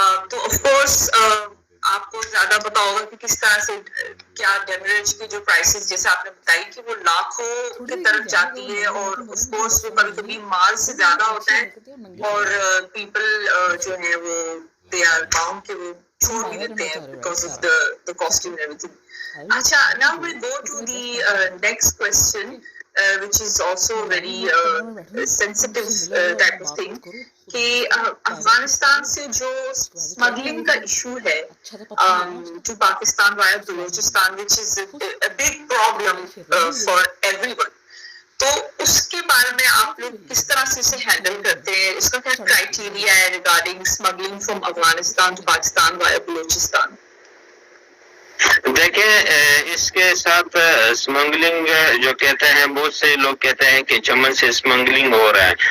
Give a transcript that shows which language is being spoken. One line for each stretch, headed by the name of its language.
Urdu: تو of course آپ کو زیادہ پتا ہوگا کہ کس طرح سے کیا ڈیمریج کی جو پرائسز جیسے آپ نے بتائی کہ وہ لاکھوں کی طرف جاتی ہے, اور آف کورس وہ کبھی کبھی مال سے زیادہ ہوتا ہے, اور پیپل جو ہے وہ
English: they are bound
Urdu: کہ وہ چھوڑ بھی دیتے ہیں
English: Because of the costume and everything. اچھا, now we'll go to the next question, which is also very sensitive type of thing,
Urdu: کہ افغانستان سے جو اسمگلنگ کا ایشو ہے
English: To Pakistan via Balochistan, which is a big problem for everyone.
Urdu: تو اس کے بارے میں آپ لوگ کس طرح سے اسے ہینڈل کرتے ہیں, اس کا کیا کرائٹیریا ہے
English: Regarding smuggling from Afghanistan to Pakistan via Balochistan?
Urdu: دیکھیں, اس کے ساتھ اسمگلنگ جو کہتے ہیں, بہت سے لوگ کہتے ہیں کہ چمن سے اسمگلنگ ہو رہا ہے.